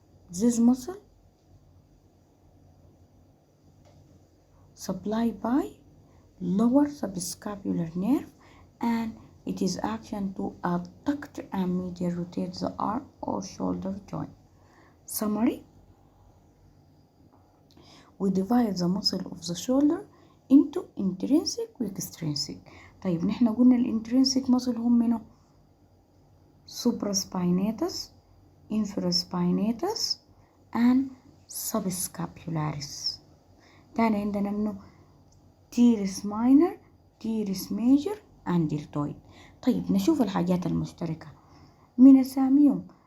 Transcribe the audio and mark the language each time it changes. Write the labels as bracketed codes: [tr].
[en] This muscle supplied by lower subscapular nerve, and it is action to adduct and medial rotate the arm or shoulder joint. Summary: we divide the muscle of the shoulder into intrinsic و extrinsic. [ar] طيب نحن قلنا الانترنسيك muscle هم منه supraspinatus, infraspinatus and subscapularis. تاني عندنا منه teres minor, teres major and deltoid. طيب نشوف الحاجات المشتركة من أساميهم.